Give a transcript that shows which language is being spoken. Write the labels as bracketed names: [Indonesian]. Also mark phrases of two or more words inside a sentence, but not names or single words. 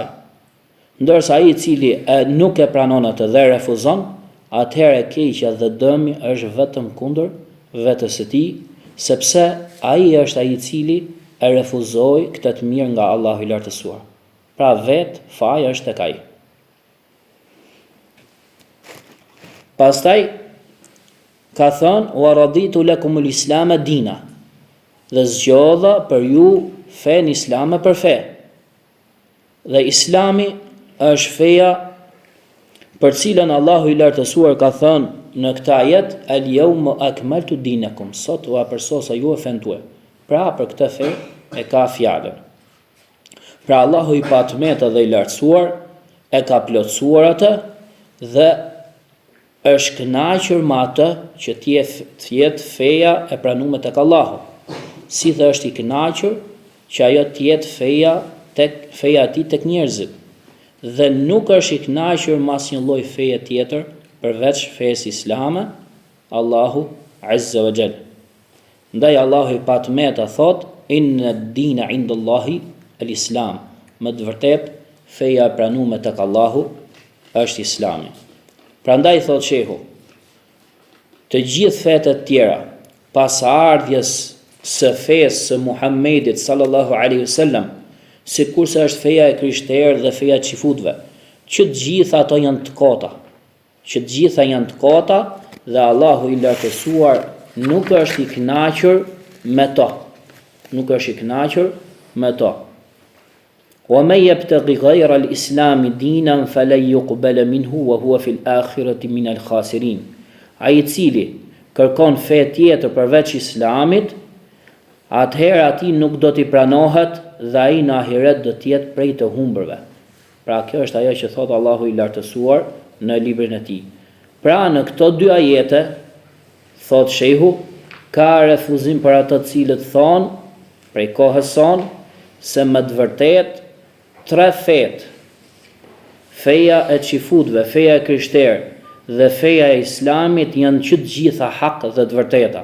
[Albanian] Ndërsa ai i cili nuk e pranon atë dhe refuzon, atëherë keqja dhe dëmi është vetëm kundër vetes së tij, sepse ai është ai i cili e refuzoi këtë të mirë nga Allahu i lartësuar. Pra vetë faja është tek ai. Pastaj ka thënë: [Arabic] "ورضيت لكم الإسلام دينا", [Albanian] dhe zgjodha për ju fen islame për fe. Dhe Islami është feja për cilën Allahu i lartësuar ka thënë në këtë ajet: [Arabic] "اليوم أكملت دينكم", [Albanian] sot u apërsosa ju e fen tuaj. Pra për këtë fe e ka fjalën. Pra Allahu i patmeta dhe i lartësuar e ka plotësuar atë dhe është kënaqur me atë që të jetë feja e pranuar tek Allahu. Si dhe është i kënaqur që ajo të jetë feja e tij tek njerëzit. Dhe nuk është i kënaqur me asnjë lloj feje tjetër përveç fesë islame, [Arabic] الله عز وجل. [Albanian] Ndaj Allahu i patmeta thot: [Arabic] "إن الدين عند الله الإسلام", [Albanian] më të vërtet feja e pranuar tek Allahu është Islami. Prandaj thot shehu, të gjithë fetë të tjera pas ardhjes së fesë së Muhammedit [Arabic] صلى الله عليه وسلم, [Albanian] sikurse është feja e krishterë dhe feja e xifutëve, që të gjitha ato janë të kota. Që të gjitha janë të kota dhe Allahu i lartësuar nuk është i kënaqur me to. Nuk është i kënaqur me to. [Arabic] "ومن يبتغ غير الإسلام دينا فلن يقبل منه وهو في الآخرة من الخاسرين". [Albanian] Ai i cili kërkon fe tjetër përveç Islamit, atëherë atij nuk do t'i pranohet dhe ai në ahiret do të jetë prej të humbërve. Pra kjo është ajo që thot Allahu i lartësuar në librin e tij. Pra në këto dy ajete thot shehu ka refuzim për ato të cilët thonë prej kohës sonë se më të vërtet tre fetë, feja e xifutëve, feja e krishterë dhe feja e Islamit janë që të gjitha hak dhe të vërteta.